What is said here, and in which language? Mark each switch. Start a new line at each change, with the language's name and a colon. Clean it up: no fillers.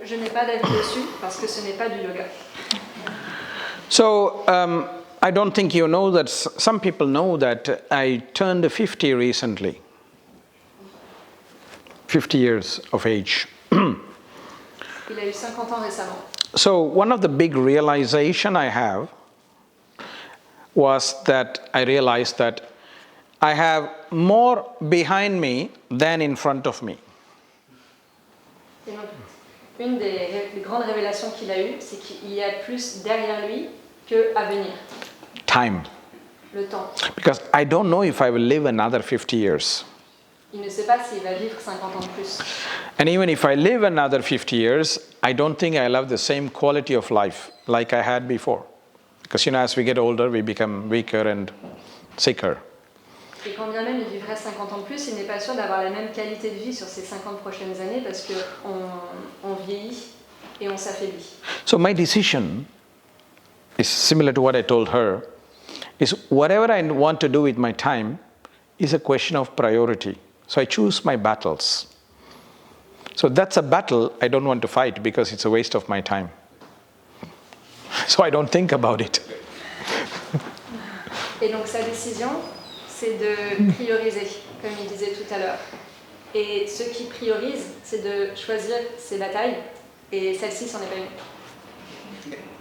French: Je n'ai pas d'avis dessus parce que ce n'est pas du yoga.
English: So, I don't think you know that some people know that I turned 50 recently. 50 years of age.
French: Il a eu 50 ans récemment.
English: So, one of the big realization I have was that I realized that I have more behind me than in front of me.
French: Et donc, une des grandes révélations qu'il a eues, c'est qu'il y a plus derrière lui que à venir.
English: Time.
French: Le temps.
English: Because I don't know if I will live another 50 years.
French: Il ne sait pas s'il va vivre 50 ans de plus.
English: And even if I live another 50 years, I don't think I'll have the same quality of life like I had before. Because, you know, as we get older, we become weaker and sicker.
French: Et quand bien même il vivrait 50 ans de plus, il n'est pas sûr d'avoir la même qualité de vie sur ces 50 prochaines années parce qu'on vieillit et on s'affaiblit.
English: So my decision is similar to what I told her, is whatever I want to do with my time is a question of priority. So I choose my battles. So that's a battle I don't want to fight because it's a waste of my time. So I don't think about it.
French: Et donc sa décision, c'est de prioriser, comme il disait tout à l'heure. Et ce qui priorise, c'est de choisir ses batailles, et celle-ci, c'en est pas une.